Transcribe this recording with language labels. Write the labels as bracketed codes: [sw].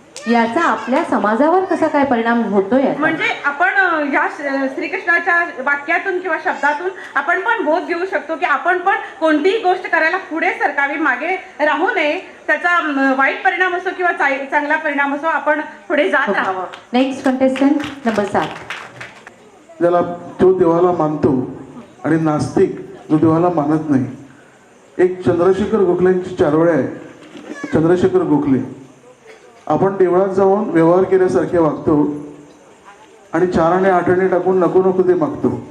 [mr] याचा आपल्या समाजावर कसा काय परिणाम होतोय? म्हणजे आपण या श्रीकृष्णाच्या वाक्यातून किंवा शब्दातून आपण पण बोध घेऊ शकतो की आपण पण कोणतीही गोष्ट करायला पुढे सरकावी, मागे राहू नये. त्याचा वाईट परिणाम असो किंवा चांगला परिणाम असो, आपण पुढे जात राहावं. [en] Next contestant number 7. [mr] ज्याला जो देवाला मानतो आणि नास्तिक जो देवाला मानत नाही. एक चंद्रशेखर गोखलेंची चारोळे आहे. चंद्रशेखर गोखले, आपण देवळात जाऊन व्यवहार केल्यासारखे वागतो आणि 4 आणे 8 आणे टाकून नको नको ते मागतो.